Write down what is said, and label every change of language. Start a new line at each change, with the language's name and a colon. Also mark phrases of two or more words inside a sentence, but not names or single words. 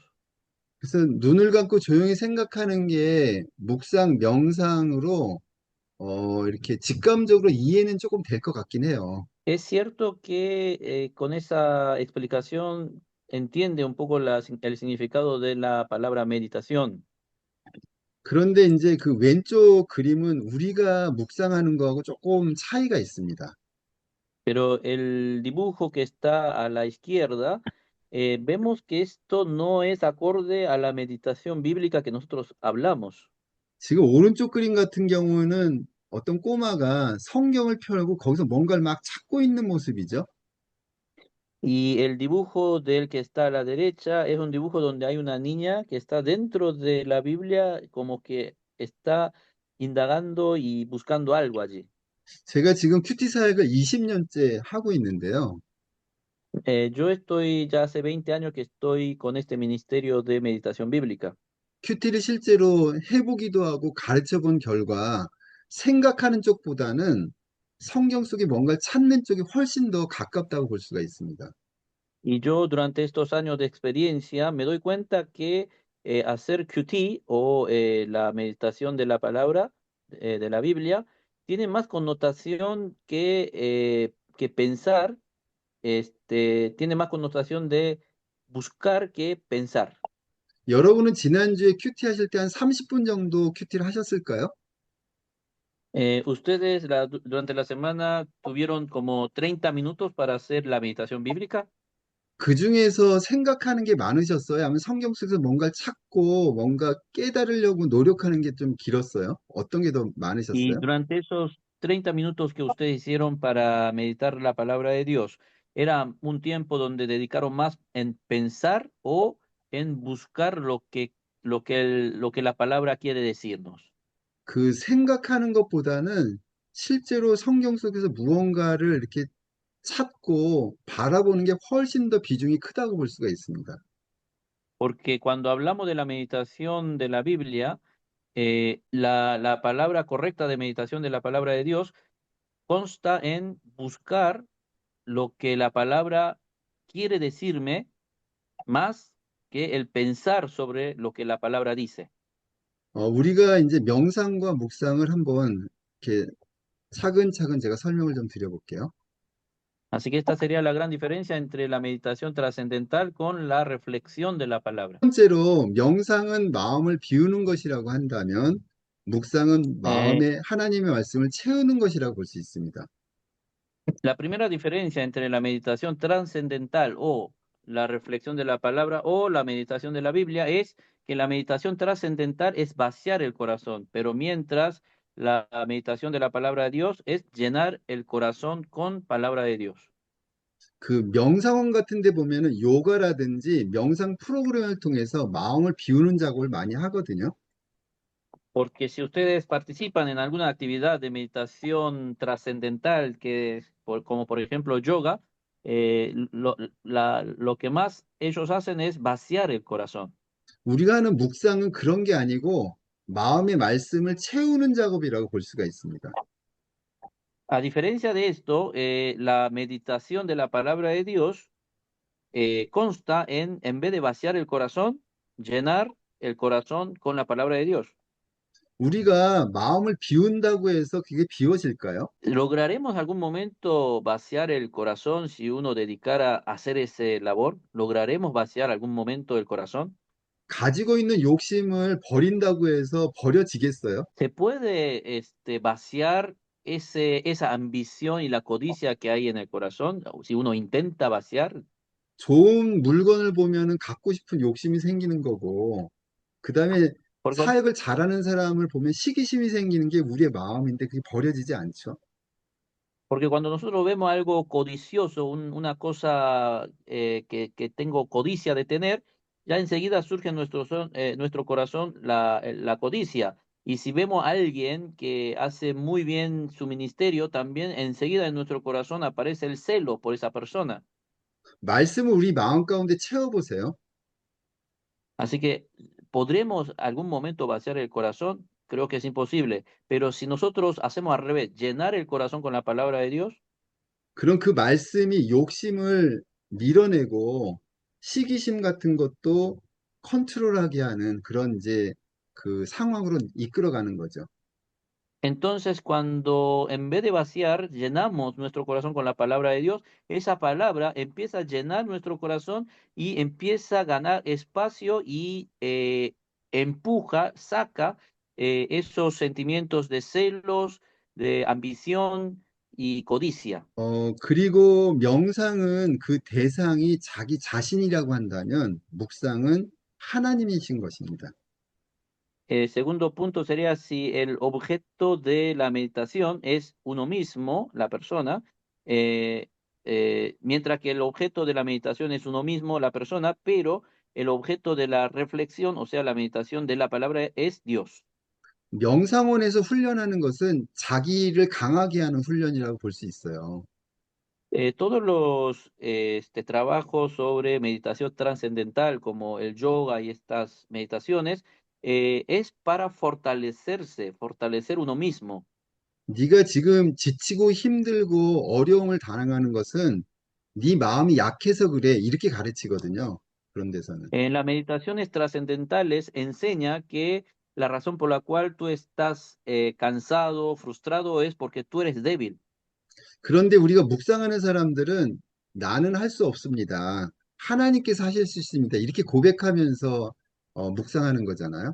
Korean: 그래서 눈을 감고 조용히 생각하는 게 묵상, 명상으로 이렇게 직감적으로 이해는 조금 될 것 같긴 해요.
Spanish: Es cierto que con esa explicación entiende un poco el significado de la palabra meditación.
Korean: 그런데 이제 그 왼쪽 그림은 우리가 묵상하는 거하고 조금 차이가 있습니다.
Spanish: Pero el dibujo que está a la izquierda, vemos que esto no es acorde a la meditación bíblica que nosotros hablamos.
Korean: 지금 오른쪽 그림 같은 경우는 어떤 꼬마가 성경을 펴고 거기서 뭔가를 막 찾고 있는 모습이죠.
Spanish: Y el dibujo del que está a la derecha es un dibujo donde hay una niña que está dentro de la Biblia, como que está indagando y buscando algo allí.
Korean: 제가 지금 큐티 사역을 20년째 하고 있는데요.
Spanish: Yo estoy ya hace 20 años que estoy con este ministerio de meditación bíblica.
Korean: 큐티를 실제로 해보기도 하고 가르쳐 본 결과 생각하는 쪽보다는 성경 속에 뭔가를 찾는 쪽이 훨씬 더 가깝다고 볼 수가 있습니다.
Spanish: Y yo durante estos años de experiencia me doy cuenta que hacer QT o la meditación de la palabra de la Biblia tiene más connotación que pensar, tiene más connotación de buscar que pensar.
Korean: 여러분은 지난주에 큐티 하실 때 한 30분 정도 큐티를 하셨을까요?
Spanish: ¿Ustedes durante la semana tuvieron como 30 minutos para hacer la meditación bíblica?
Korean: 그 중에서 생각하는 게 많으셨어요? 아니면 성경 속에서 뭔가를 찾고 뭔가 깨달으려고 노력하는 게 좀 길었어요? 어떤 게 더
Spanish: Y
Korean: 많으셨어요?
Spanish: durante esos 30 minutos que ustedes hicieron para meditar la palabra de Dios, ¿era un tiempo donde dedicaron más en pensar o en buscar lo que la palabra quiere decirnos?
Korean: 그 생각하는 것보다는 실제로 성경 속에서 무언가를 이렇게 찾고 바라보는 게 훨씬 더 비중이 크다고 볼 수가 있습니다.
Spanish: Porque cuando hablamos de la meditación de la Biblia, la palabra correcta de meditación de la palabra de Dios consta en buscar lo que la palabra quiere decirme más que el pensar sobre lo que la palabra dice.
Korean: 우리가 이제 명상과 묵상을 한번 이렇게 차근차근 제가 설명을 좀 드려볼게요.
Spanish: Así que esta sería la gran diferencia entre la meditación trascendental con la reflexión de la palabra.
Korean: 첫 번째로 명상은 마음을 비우는 것이라고 한다면 묵상은 Eh, 마음에 하나님의 말씀을 채우는 것이라고 볼 수 있습니다.
Spanish: la primera diferencia entre la meditación trascendental o la reflexión de la palabra o la meditación de la Biblia es que la meditación trascendental es vaciar el corazón, pero mientras la meditación de la palabra de Dios es llenar el corazón con palabra de Dios.
Korean: 그 명상원 같은 데 보면은 요가라든지 명상 프로그램을 통해서 마음을 비우는 작업을 많이 하거든요.
Spanish: Porque si ustedes participan en alguna actividad de meditación trascendental, como por ejemplo yoga, lo que más ellos hacen es vaciar el corazón.
Korean: 우리가 하는 묵상은 그런 게 아니고 마음의 말씀을 채우는 작업이라고 볼 수가 있습니다.
Spanish: A diferencia de esto, la meditación de la palabra de Dios consta en vez de vaciar el corazón, llenar el corazón con la palabra de Dios.
Korean: 우리가 마음을 비운다고 해서 그게 비워질까요?
Spanish: ¿Lograremos algún momento vaciar el corazón si uno dedicara a hacer ese labor? ¿Lograremos vaciar algún momento el corazón?
Korean: 가지고 있는 욕심을 버린다고 해서 버려지겠어요?
Spanish: ¿Se puede vaciar esa ambición y la codicia que hay en el corazón? O si uno intenta vaciar,
Korean: 좋은 물건을 보면은 갖고 싶은 욕심이 생기는 거고, 그 다음에
Spanish: porque
Korean: 사역을 잘하는 사람을 보면 시기심이 생기는 게 우리의 마음인데 그게 버려지지 않죠.
Spanish: Porque cuando nosotros vemos algo codicioso, una cosa que tengo codicia de tener, ya enseguida surge en nuestro corazón la codicia. Y si vemos a alguien que hace muy bien su ministerio, también enseguida en nuestro corazón aparece el celo por esa persona.
Korean: 말씀을 우리 마음 가운데 채워보세요.
Spanish: Así que, ¿podremos algún momento vaciar el corazón? Creo que es imposible. Pero si nosotros hacemos al revés, llenar el corazón con la palabra de Dios,
Korean: 그럼 그 말씀이 욕심을 밀어내고 시기심 같은 것도 컨트롤하게 하는 그런 이제 그 상황으로 이끌어가는 거죠.
Spanish: entonces, cuando en vez de vaciar, llenamos nuestro corazón con la palabra de Dios, esa palabra empieza a llenar nuestro corazón y empieza a ganar espacio y empuja, saca esos sentimientos de celos, de ambición y codicia.
Korean: 그리고 명상은 그 대상이 자기 자신이라고 한다면 묵상은 하나님이신 것입니다.
Spanish: El segundo punto sería si el objeto de la meditación es uno mismo, la persona, eh, mientras que el objeto de la meditación es uno mismo, la persona, pero el objeto de la reflexión, o sea, la meditación de la palabra, es Dios.
Korean: 명상원에서 훈련하는 것은 자기를 강하게 하는 훈련이라고 볼 수 있어요.
Spanish: Todos los trabajos sobre meditación trascendental, como el yoga y estas meditaciones, es para fortalecerse, fortalecer uno mismo.
Korean: 네가 지금 지치고 힘들고 어려움을 당하는 것은 네 마음이 약해서 그래. 이렇게 가르치거든요. 그런 데서는.
Spanish: En las meditaciones trascendentales enseña que la razón por la cual tú estás cansado, frustrado, es porque tú eres débil.
Korean: 그런데 우리가 묵상하는 사람들은 나는 할 수 없습니다. 하나님께서 하실 수 있습니다. 이렇게 고백하면서 묵상하는 거잖아요.